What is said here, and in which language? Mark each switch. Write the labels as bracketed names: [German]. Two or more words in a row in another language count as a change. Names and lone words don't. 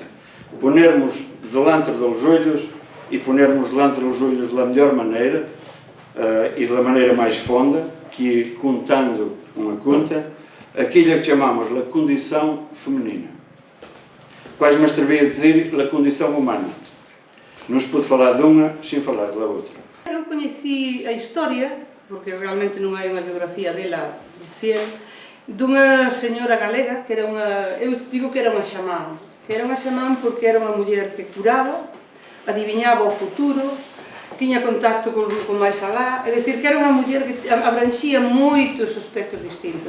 [Portuguese] Ponermos delante dos olhos e ponermos delante dos olhos da melhor maneira e da maneira mais fonda, que é contando uma conta, aquilo que chamamos a condição feminina. Quase me atrevi a dizer a condição humana. Não se pode falar de uma sem falar da outra. [Galician] Eu conheci a historia, porque realmente non hai unha biografía dela fiel, dunha señora galega que era unha, eu digo que era unha xamán, porque era unha muller que curaba, adivinhaba o futuro, tiña contacto con máis alá, é dicir, que era unha muller que abranxía moitos aspectos distintos.